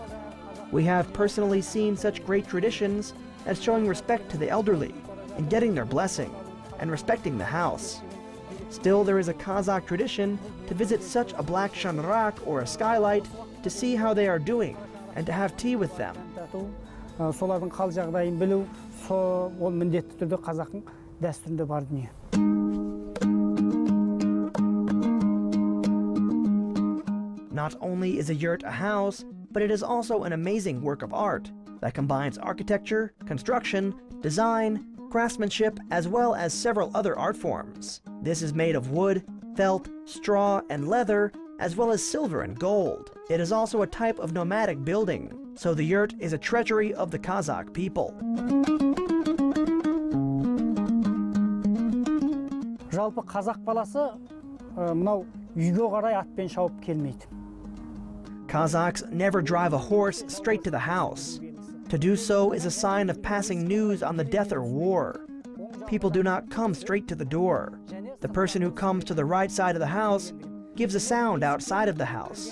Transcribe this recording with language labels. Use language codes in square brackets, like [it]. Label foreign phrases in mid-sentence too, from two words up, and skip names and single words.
[en] We have personally seen such great traditions as showing respect to the elderly and getting their blessing and respecting the house. Still, there is a Kazakh tradition to visit such a black shanarak or a skylight to see how they are doing and to have tea with them. [kk] Солардың қал жағдайын білу, ол міндетті түрде қазақтың дәстүрінде бар дүние. [en] Not only is a yurt a house, but it is also an amazing work of art that combines architecture, construction, design, craftsmanship, as well as several other art forms. This is made of wood, felt, straw, and leather, as well as silver and gold. It is also a type of nomadic building, so the yurt is a treasury of the Kazakh people. [kk] Жалпы қазақ баласы мынау үйге қарай атпен шауып келмейді. [en] Kazakhs never drive a horse straight to the house. To do so is a sign of passing news on the death or war. People do not come straight to the door. The person who comes to the right side of the house gives a sound outside of the house.